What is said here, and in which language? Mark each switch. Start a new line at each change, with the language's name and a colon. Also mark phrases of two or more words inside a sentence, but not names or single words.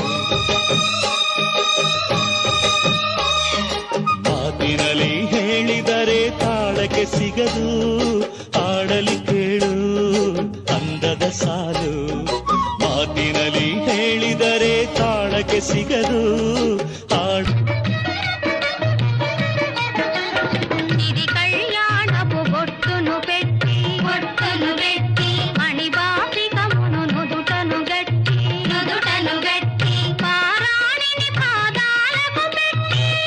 Kannada: ಮಾತಿನಲ್ಲಿ ಹೇಳಿದರೆ ತಾಳಕ್ಕೆ ಸಿಗದು, ಆಡಲಿ ಕೇಳು ಅಂದದ ಸಾಲು. ಮಾತಿನಲ್ಲಿ ಹೇಳಿದರೆ ತಾಳಕ್ಕೆ ಸಿಗದು, ಆಡ
Telugu: ఇది కళ్యాణపు బొట్టును పెట్టి బొట్టును పెట్టి మణిబాపికమును నుదుటను గట్టి నుదుటను గట్టి పారాణిని పాదాలకు పెట్టి